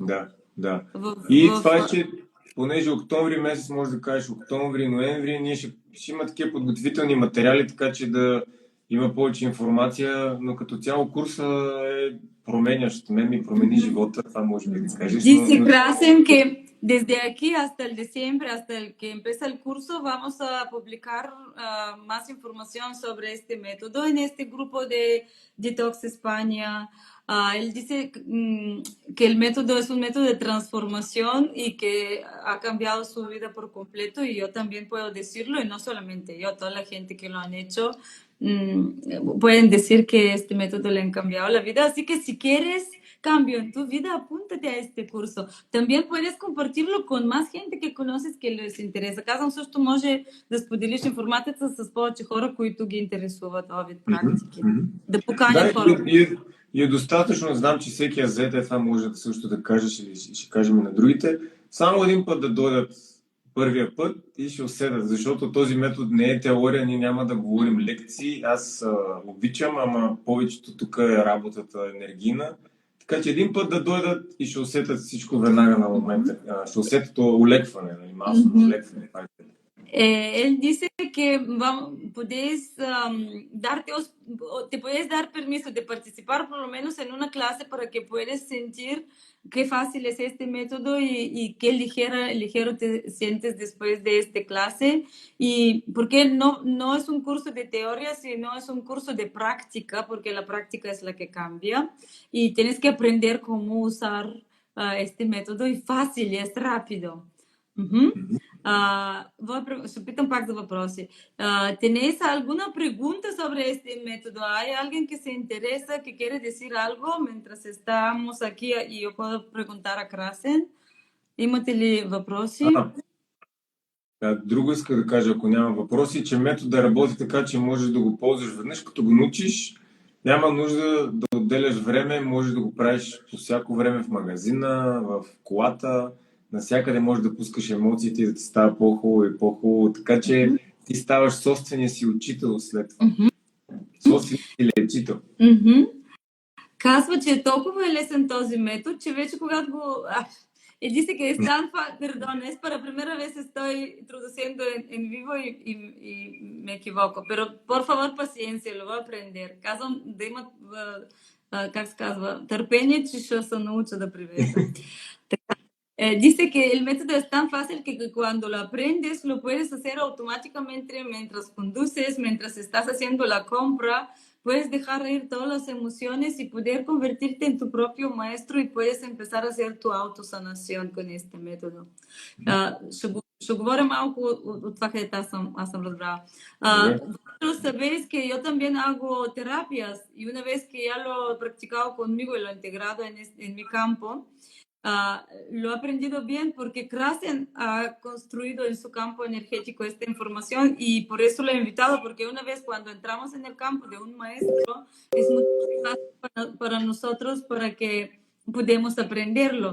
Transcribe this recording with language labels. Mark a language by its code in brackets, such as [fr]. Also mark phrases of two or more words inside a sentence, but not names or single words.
[bg] Да. И това е, че понеже октомври месец, може да кажеш октомври, ноември, ние ще има такива подготвителни материали, така че да има повече информация, но като цяло курса е променящ. Мен ми промени живота, това може би да кажеш. [es] Dice Krasen que desde aquí hasta el diciembre, hasta el que empieza el curso, vamos a publicar más información sobre este método en este grupo de Detox España. Él dice que el método es un método de transformación y que ha cambiado su vida por completo, y yo también puedo decirlo, y no solamente yo, toda la gente que lo han hecho pueden decir que este método le han cambiado la vida. Así que si quieres cambio en tu vida, apúntate a este curso. También puedes compartirlo con más gente que conoces que les interesa. [bg] Казвам, също може да споделиш информацията с повече хора, които ги интересуват този вид практики. Да поканят хора. И е достатъчно, знам, че всеки азет, това може да също да кажеш или ще кажем и на другите. Само един път да дойдат първия път и ще усетят, защото този метод не е теория, ние няма да говорим лекции. Аз обичам, ама повечето тук е работата енергийна. Така че един път да дойдат и ще усетят всичко веднага на момента. Ще усетят улекване, масово улекване. [es] Él dice que te puedes dar permiso de participar por lo menos en una clase para que puedas sentir qué fácil es este método y qué ligero te sientes después de esta clase. Y porque no es un curso de teoría, sino es un curso de práctica, porque la práctica es la que cambia. Y tienes que aprender cómo usar este método, y fácil, y es rápido. [bg] Ще питам пак за въпроси. [es] ¿Tenéis alguna pregunta sobre este método? ¿Hay alguien que se interesa, que quiere decir algo mientras estamos aquí y yo puedo preguntar a Krasen? [bg] Имате ли въпроси? Друго иска да кажа, ако няма въпроси, че метода работи така, че можеш да го ползваш веднъж, като го научиш. Няма нужда да отделяш време, можеш да го правиш по всяко време в магазина, в колата. Навсякъде можеш да пускаш емоциите и да ти става по-хубаво и по-хубаво, така че ти ставаш собствения си учител след това. Собствения си лечител. Казва, че е толкова лесен този метод, че вече когато го... [es] dice que es para primera vez estoy introduciendo en vivo y me equivoco, pero por favor paciencia, lo voy a aprender. [bg] Казвам да имат, как се казва, търпение, че ще се науча да привеждам. [es] Dice que el método es tan fácil que cuando lo aprendes lo puedes hacer automáticamente mientras conduces, mientras estás haciendo la compra. Puedes dejar ir todas las emociones y poder convertirte en tu propio maestro, y puedes empezar a hacer tu autosanación con este método. [bg] Ще говоря малко от това, където аз съм разбрала. [es] Vosotros sabéis que yo también hago terapias, y una vez que ya lo he practicado conmigo y lo he integrado en mi campo, lo he aprendido bien porque Krasen ha construido en su campo energético esta información, y por eso lo he invitado, porque una vez cuando entramos en el campo de un maestro es muy fácil para nosotros para que podamos aprenderlo.